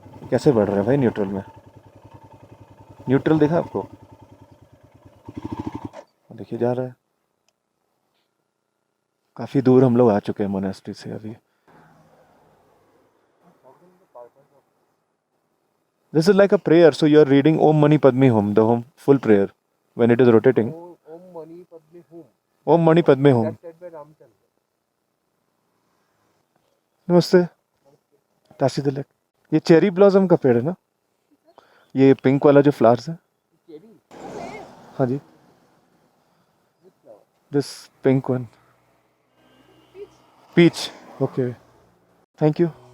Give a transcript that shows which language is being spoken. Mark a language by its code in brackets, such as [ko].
[hi] कैसे बढ़ रहा है भाई न्यूट्रल में? न्यूट्रल देखा आपको? देखिए जा रहा है। काफ़ी दूर हम लोग आ चुके हैं मोनेस्ट्री से अभी। [en] This is like a prayer, so you are reading Om Mani Padme Hum, the hum, full prayer, when it is rotating. [sa] Om Mani Padme Hum. Om Mani Padme Hum. [en] That's said by Ramchandra. [hi] नमस्ते। ताशी तिलक। ये cherry blossom का पेड़ है ना? ये pink वाला जो flowers है? [en] Cherry? [hi] हाँ जी। [en] Which flower? This pink one. Peach. Okay. Thank you.